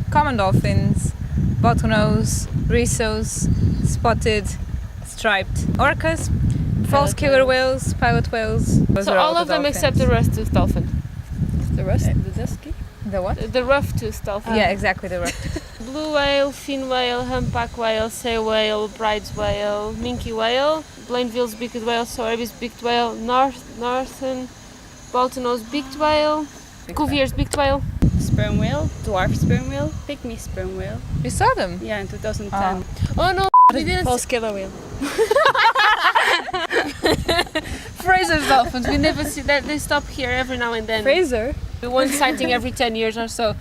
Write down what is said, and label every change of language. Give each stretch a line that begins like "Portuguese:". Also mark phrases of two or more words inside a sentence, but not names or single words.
English: Common dolphins, bottlenose, rhesos, spotted, striped orcas, false killer whales, pilot whales. So all of them except the rough-toothed dolphin. The rest, the dusky? The what? The rough-toothed dolphin. Yeah, exactly, the rough-toothed. Blue whale, fin whale, humpback whale, sei whale, bride's whale, minke whale, Blainville's beaked whale, Sowerby's beaked whale, northern bottlenose beaked whale, Cuvier's beaked whale, Sperm whale, dwarf sperm whale, pygmy sperm whale. You saw them? Yeah, in 2010. Oh no, we didn't. False killer whale. Fraser's dolphins, we never see that. They stop here every now and then. Fraser? One sighting every 10 years or so.